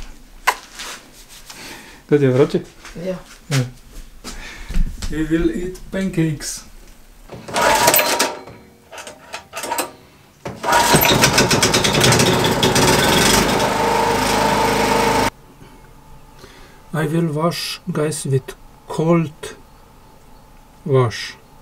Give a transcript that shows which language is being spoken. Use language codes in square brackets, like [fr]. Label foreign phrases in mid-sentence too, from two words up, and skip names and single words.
[en] Good, [sl] je vroče? Ja. [en] Yeah. We will eat pancakes. I will wash, guys, with cold wash.